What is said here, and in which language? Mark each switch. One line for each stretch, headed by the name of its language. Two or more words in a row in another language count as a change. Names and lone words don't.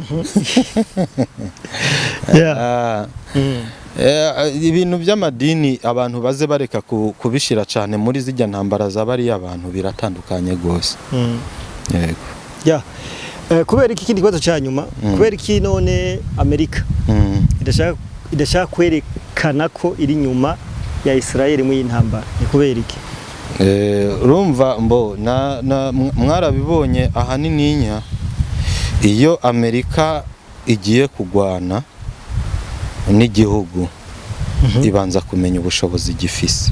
Rundi: Ibintu by'amadini abantu baze bareka kubishira cyane muri zijya ntambara zabari abantu biratandukanye gose. Yego. Ya. Kubera iki kindi kibazo cya nyuma, kubera iki none Amerika idashaka kwerekana ko iri nyuma ya Israeli mu y'intambara. Ni kubera iki? Urumva mbo mwarabibonye ahanini iyo Amerika igiye kugwana n'igihugu ibanza kumenya ubushobozi gifise.